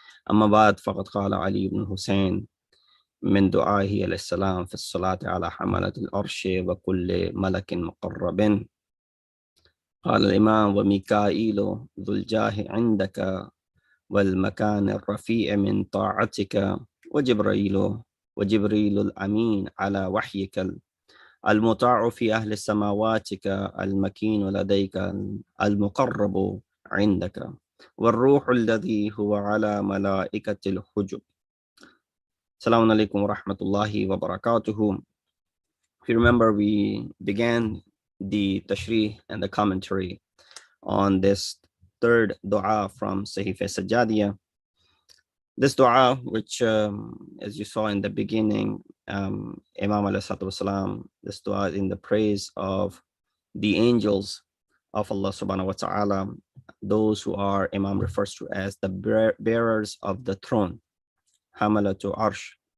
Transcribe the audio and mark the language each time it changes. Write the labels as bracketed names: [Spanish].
[Arabic] أما بعد، فقد قال علي بن الحسين من دعائه عليه السلام في الصلاة على حملة العرش وكل ملك مقرب، قال الإمام: وميكائيل ذو الجاه عندك والمكان الرفيع من طاعتك وجبريل الأمين على وحيك المطاع في أهل سماواتك المكين لديك المقرب عندك. والروح الذي هو على ملائكة الحجب. Assalamu alaikum wa rahmatullahi wa barakatuhu. [English] If you remember, we began the tashrih and the commentary on this third dua from Sahifa Sajjadiyyah. This dua, which as you saw in the beginning, Imam [Arabic] alayhi salatu wasalam, [English] this dua is in the praise of the angels of Allah [Arabic] subhanahu wa ta'ala, [English] those who are, Imam refers to as the bearers of the throne, Hamalatu Arsh.